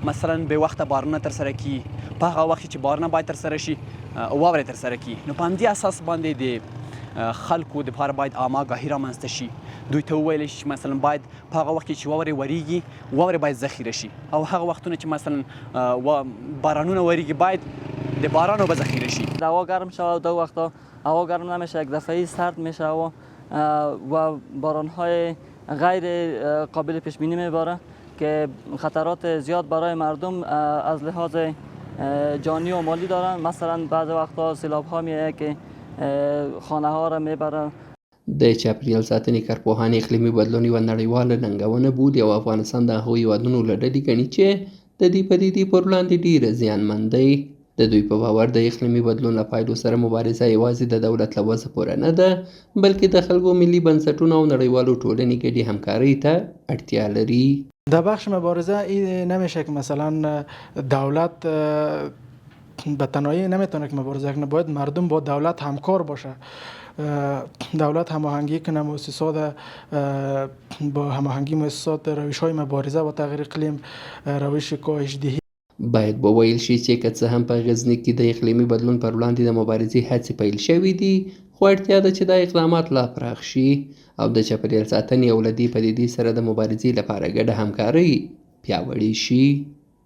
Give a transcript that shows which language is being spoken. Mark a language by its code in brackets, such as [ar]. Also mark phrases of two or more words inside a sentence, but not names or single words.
[ps] مثلا به وخته بارونه ترسره کړي په هغه وخت چې بارونه باید ترسره شي واورې ترسره کړي نو په همدې اساس باندې د خلکو دپاره باید آماګاهي رامنځته شي. دوی ته وویل شي چې مثلا باید په هغه وخت کې چې واورې وریږي واورې باید ذخیره شي او هغه وختونه چې مثلا بارانونه وریږي باید د بارانو به ذخیره شی. [fa] هوا گرم شود دو وقتا هوا گرم نمیشه یک دفعه سرد میشه و بارانهای غیر قابل پیش بینی میباره که خطرات زیاد برای مردم از لحاظ جانی و مالی دارن. مثلا بعض وقتا سیلاب ها میایه که خانه ها را میبره. [ps] د چاپیریال ساتنې کارپوهان اقلیمي بدلون یوه نړیواله ننګونه بولي او افغانستان د هغو هیوادونو له ډلې ګڼي چې د دې پدیدې پر وړاندې ډېره زیانمن دی. د دوی په باور د اقلیمي بدلون له پایلو سره مبارزه یوازې د دولت له وسه پورې نه ده بلکې د خلکو ملي بنسټونو او نړیوالو ټولنې ګډې همکارۍ ته اړتیا لري. [fa] در بخش مبارزه این نمیشه که مثلا دولت به تنهایی نمیتونه که مبارزه کنه، باید مردم با دولت همکار باشه. دولت هماهنگی کنه مؤسسات با هماهنگی مؤسسات روش‌های مبارزه با تغییر اقلیم روش کاهش‌دهی. [ps] باید وویل شي چې که څه هم په غزني کې د اقلیمي بدلون پر وړاندې د مبارزې هڅې پیل شوي دي خو اړتیا ده چې دا اقدامات لا پراخ شي او د چاپیریال ساتنې او له دې پدیدې سره د مبارزې لپاره ګډه همکارۍ پیاوړې شي.